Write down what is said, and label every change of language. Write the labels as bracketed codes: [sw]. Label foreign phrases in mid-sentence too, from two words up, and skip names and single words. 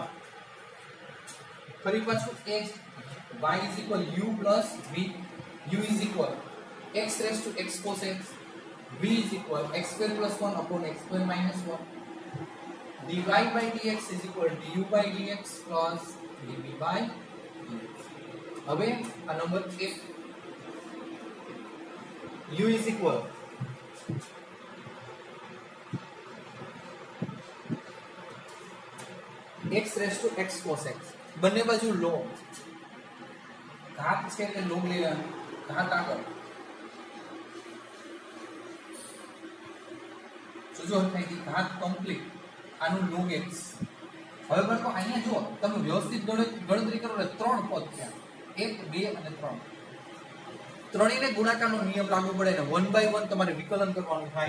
[gu] ફરી પાછું [en] x y is equal u plus v, u is equal x raised to x cos x, v is equal x square plus 1 upon x square minus 1, dy/dx is equal du/dx plus dv/dx. [gu] હવે આ નંબર 1, [en] u is equal x raised to x cos x, [gu] બંને બાજુ log, ઘાત છે એટલે log લેવાનું, ઘાત આગળ જો થાય કે ઘાત કમ્પ્લીટ, આનું log x. હવે બાળકો અહીંયા જો તમે વ્યવસ્થિત ગણતરી કરો એટલે 3 પદ છે, 1 2 અને 3, ત્રણેયને ગુણાકારનો નિયમ લાગુ પડે ને 1/1 તમારે વિકલન કરવાનું થાય.